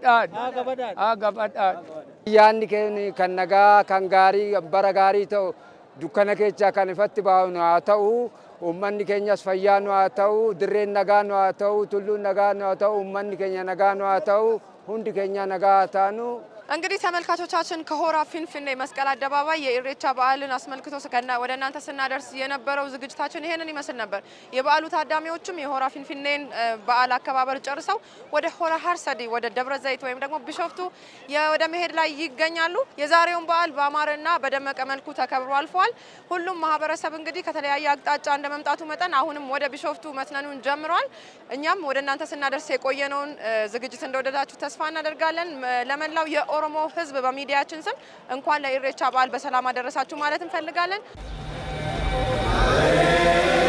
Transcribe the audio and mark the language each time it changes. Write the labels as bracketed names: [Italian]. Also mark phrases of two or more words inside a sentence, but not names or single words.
[Oromo] Yaanni keenya kan nagaa kan gaarii bara gaarii ta'u dukkana keessa kan ifatti baanu haa ta'u ummanni keenyas fayyaa nu haa ta'u dirreen nagaa nu haa ta'u tulluun nagaa nu haa ta'u ummanni keenya nagaa nu haa ta'u hundi keenya nagaa haa taanu [Amharic] እንግዲህ ተመልካቾቻችን ከሆራ ፊንፊኔ መስቀል አደባባይ የኢሬቻ በዓልን አስመልክቶ ወደ እናንተ ስናደርስ የነበረው ዝግጅታችን ይሄንን ይመስል ነበር። የበዓሉ ታዳሚዎችም የሆራ ፊንፊኔን በዓል አከባበር ጨርሰው ወደ ሆራ ሃርሰዲ ወደ ደብረ ዘይት ወይም ደግሞ ቢሾፍቱ ወደ መሄድ ላይ ይገኛሉ። የዛሬውን በዓል በአማረና በደመቀ መልኩ ተከብሮ አልፏል። ሁሉም ማህበረሰብ እንግዲህ ከተለያየ አቅጣጫ እንደመምጣቱ መጠን አሁንም ወደ ቢሾፍቱ መትነኑን ጀምሯል። እኛም ወደ እናንተ ስናደርስ የቆየነውን ዝግጅት እንደወደዳችሁ ተስፋ እናደርጋለን። ለመላው ኦሮሞ ህዝብ በሚዲያችን ስም እንኳን ለኢሬቻ በዓል በሰላም አደረሳችሁ ማለት እንፈልጋለን።